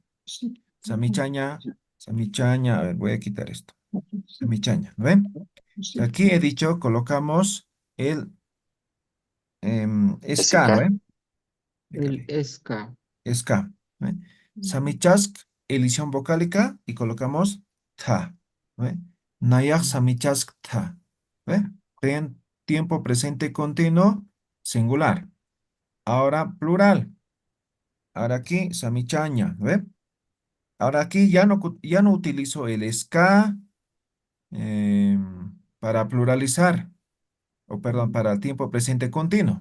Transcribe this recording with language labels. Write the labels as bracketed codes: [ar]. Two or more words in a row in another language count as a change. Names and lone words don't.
[ay] Samichaña, samichaña. [es] A ver, voy a quitar esto. Samichaña, ¿no ve? Aquí he dicho, colocamos el ska, ¿no SK, ve? El Déjale, esca. ska. ¿no ve? Samichask, elisión vocálica, y colocamos ta, ¿no ve? [ay] Nayak samichask ta, ¿ve? [es] Tiempo presente continuo, singular. Ahora plural. Ahora aquí, samichaña, ¿no ve? Ahora aquí ya no utilizo el ska para pluralizar, o perdón, para el tiempo presente continuo.